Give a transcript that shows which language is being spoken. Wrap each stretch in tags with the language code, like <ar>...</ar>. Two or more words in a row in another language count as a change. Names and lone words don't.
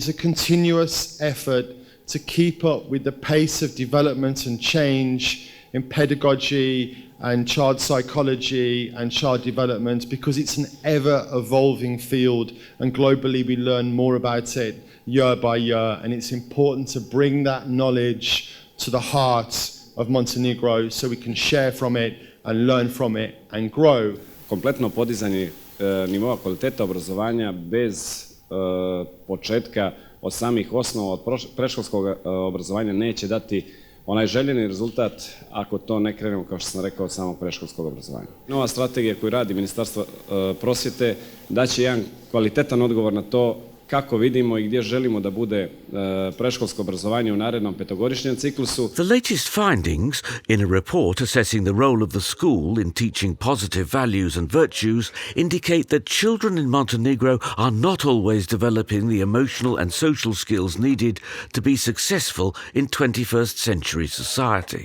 <en>a continuous effort to keep up with the pace of development and change in pedagogy and child psychology and child development, because it's an ever-evolving field, and globally we learn more about it year by year, and it's important to bring that knowledge to the heart of Montenegro so we can share from it and learn from it and grow.</en> <sr>Kompletno podizanje nivoa kvaliteta obrazovanja bez početka od samih osnova, od predškolskog obrazovanja neće dati onaj željeni rezultat ako to ne krenemo, kao što sam rekao, od samog predškolskog obrazovanja. Nova strategija koju radi Ministarstvo prosvjete daće jedan kvalitetan odgovor na to kako vidimo i gdje želimo da bude predškolsko obrazovanje u narednom petogodišnjem ciklusu.</sr> <en>The latest findings in a report assessing the role of the school in teaching positive values and virtues indicate that children in Montenegro are not always developing the emotional and social skills needed to be successful in 21st century society.</en>